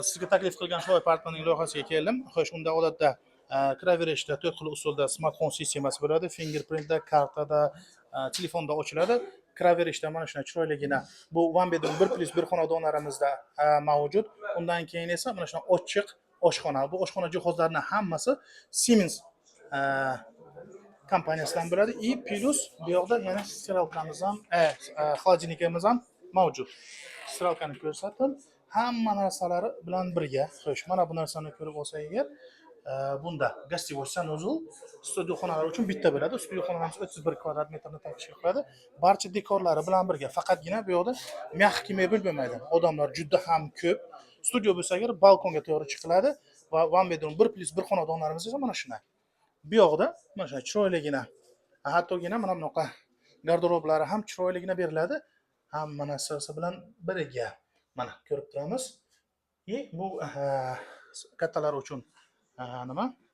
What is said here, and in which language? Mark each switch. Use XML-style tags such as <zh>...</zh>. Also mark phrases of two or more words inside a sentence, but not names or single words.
<uz>Sizga taklif qilgan shoy partnerning loyihasiga keldim. Xo'sh, unda odatda kiraverishda 4 xil usulda smartfon sistemasi bo'ladi. Fingerprintda, kartada, telefonda ochiladi. Kiraverishda mana shunday chiroyligina bu</uz> <en>one bedroom</en> <uz>1+1 xonadonlarimizda mavjud. Undan keyin esa mana shunday ochiq oshxona. Bu oshxona jihozlarining hammasi Siemens kompaniyasidan bo'ladi. I plus bu yoqda yana stiralkamiz ham, xolodilnikimiz ham mavjud. Stiralkani ko'rsatdim. Hamma narsalari bilan birga. Xo'sh, mana bu narsani ko'rib olsak agar, bunda</uz> <ru>гостевой санузел,</ru> <uz>studio xonalar uchun bitta bo'ladi. Studio xonalarimiz 31 kvadrat metrni tashkil qiladi. Barcha dekorlari bilan birga. Faqatgina bu yoqda</uz> <ru>мягкая мебель</ru> <uz>bo'lmaydi. Odamlar juda ham ko'p. Studio bo'lsa agar balkonga to'g'ri chiqiladi va</uz> <en>one bedroom</en> <uz>1+1 xonadonlarimiz esa mana shunday. Bu yoqda mana shunday chiroyligina, hattogina mana bunaqa garderoblari ham chiroyligina beriladi. Hamma narsasi bilan birga. Mana ko'rib turamiz. Bu kattalar uchun nima?</uz>